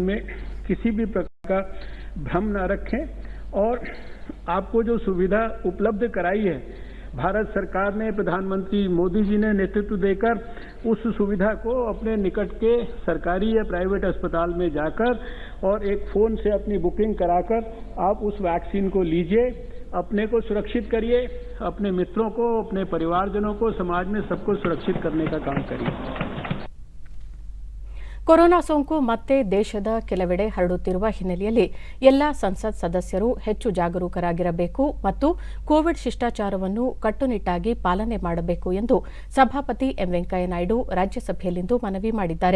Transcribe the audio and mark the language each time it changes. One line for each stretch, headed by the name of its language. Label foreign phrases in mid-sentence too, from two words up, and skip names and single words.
Hindi: में किसी भी प्रकार का भ्रम न रखें और आपको जो सुविधा उपलब्ध कराई है भारत सरकार ने, प्रधानमंत्री मोदी जी ने नेतृत्व देकर उस सुविधा को अपने निकट के सरकारी या प्राइवेट अस्पताल में जाकर और एक फोन से अपनी बुकिंग कराकर आप उस वैक्सीन को लीजिए, अपने को सुरक्षित करिए, अपने मित्रों को, अपने परिवारजनों को, समाज में सबको सुरक्षित करने का काम करिए।
Kannada: ಕೊರೋನಾ ಸೋಂಕು ಮತ್ತೆ ದೇಶದ ಕೆಲವೆಡೆ ಹರಡುತ್ತಿರುವ ಹಿನ್ನೆಲೆಯಲ್ಲಿ ಎಲ್ಲ ಸಂಸತ್ ಸದಸ್ಯರು ಹೆಚ್ಚು ಜಾಗರೂಕರಾಗಿರಬೇಕು ಮತ್ತು ಕೋವಿಡ್ ಶಿಷ್ಟಾಚಾರವನ್ನು ಕಟ್ಟುನಿಟ್ಟಾಗಿ ಪಾಲನೆ ಮಾಡಬೇಕು ಎಂದು ಸಭಾಪತಿ ಎಂ ವೆಂಕಯ್ಯನಾಯ್ಡು ರಾಜ್ಯಸಭೆಯಲ್ಲಿಂದು ಮನವಿ ಮಾಡಿದ್ದಾರೆ.